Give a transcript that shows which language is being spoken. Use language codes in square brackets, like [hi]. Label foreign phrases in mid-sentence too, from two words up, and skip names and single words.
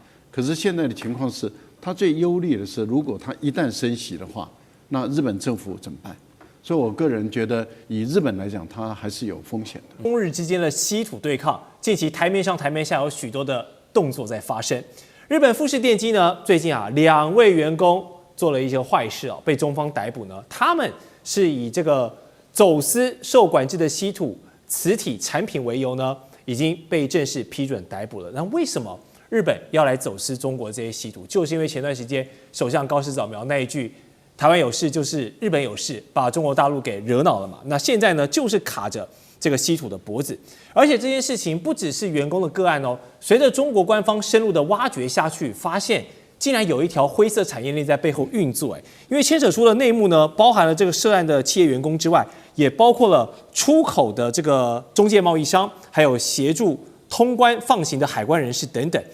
[zh] 可是現在的情況是，它最憂慮的是，如果它一旦升息的話，那日本政府怎麼辦？所以我個人覺得，以日本來講，它還是有風險的。中日之間的稀土對抗，近期台面上台面下有許多的動作在發生。日本富士電機呢，最近2位員工做了一些壞事被中方逮捕呢。他們是以這個走私受管制的稀土磁體產品為由呢，已經被正式批准逮捕了。那為什麼日本要來走私中國這些稀土？就是因為前段時間首相高市早苗那一句，台灣有事就是日本有事，把中國大陸給惹惱了嘛。那現在呢，就是卡着這個稀土的脖子，而且這件事情不只是員工的個案哦。隨着中國官方深入的挖掘下去，發現竟然有一條灰色產業鏈在背後運作。因為牽扯出的內幕呢，包含了這個涉案的企業員工之外，也包括了出口的這個中介貿易商，還有協助通關放行的海關人士等等。